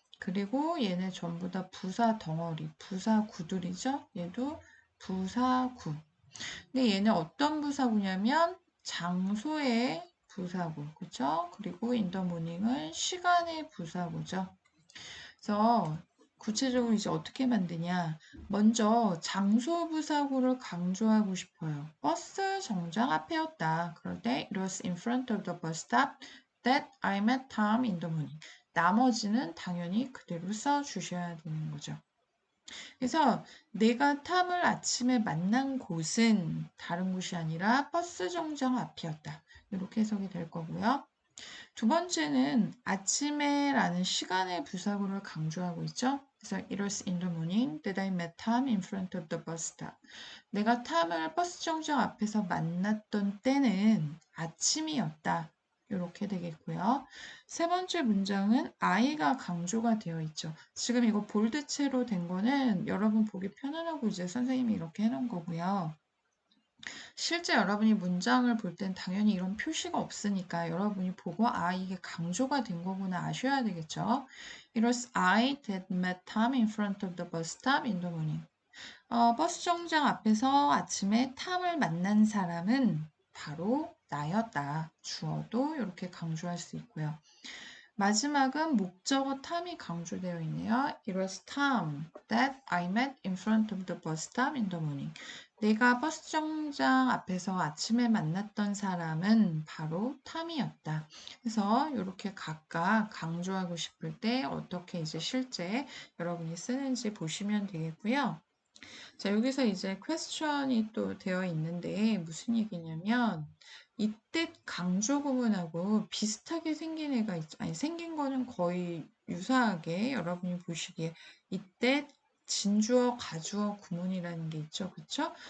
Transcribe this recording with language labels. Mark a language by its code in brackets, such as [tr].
[ko] 그리고 얘네 전부 다 부사 덩어리, 부사 구들이죠. 얘도 부사구. 근데 얘는 어떤 부사구냐면 장소의 부사구, 그쵸? 그리고 [en] in the morning [ko] 은 시간의 부사구죠. 그래서 구체적으로 이제 어떻게 만드냐? 먼저 장소 부사구를 강조하고 싶어요. 버스 정장 앞에였다. 그럴 때 [en] it was in front of the bus stop that I met Tom in the morning. [ko] 나머지는 당연히 그대로 써주셔야 되는 거죠. 그래서 내가 탐을 아침에 만난 곳은 다른 곳이 아니라 버스 정장 앞이었다. 이렇게 해석이 될 거고요. 두 번째는 아침에라는 시간의 부사구를 강조하고 있죠. 그래서 [en] it was in the morning that I met Tom in front of the bus stop. [ko] 내가 탐을 버스 정류장 앞에서 만났던 때는 아침이었다. 이렇게 되겠고요. 세 번째 문장은 I가 강조가 되어 있죠. 지금 이거 볼드체로 된 거는 여러분 보기 편안하고 이제 선생님이 이렇게 해놓은 거고요. 실제 여러분이 문장을 볼 땐 당연히 이런 표시가 없으니까 여러분이 보고 이게 강조가 된 거구나 아셔야 되겠죠. [en] It was I that met Tom in front of the bus stop in the morning. [ko] 버스 정류장 앞에서 아침에 탐을 만난 사람은 바로 나였다. 주어도 이렇게 강조할 수 있고요. 마지막은 목적어 탐이 강조되어 있네요. [en] It was Tom that I met in front of the bus stop in the morning. [ko] 내가 버스 정류장 앞에서 아침에 만났던 사람은 바로 탐이었다. 그래서 이렇게 각각 강조하고 싶을 때 어떻게 이제 실제 여러분이 쓰는지 보시면 되겠고요. 자, 여기서 이제 퀘스천이 또 되어 있는데 무슨 얘기냐면 이때 강조 구문하고 비슷하게 생긴 애가 아니 생긴 거는 거의 유사하게 여러분이 보시기에 이때 진주어 가주어 구문이라는 게 있죠. 그쵸?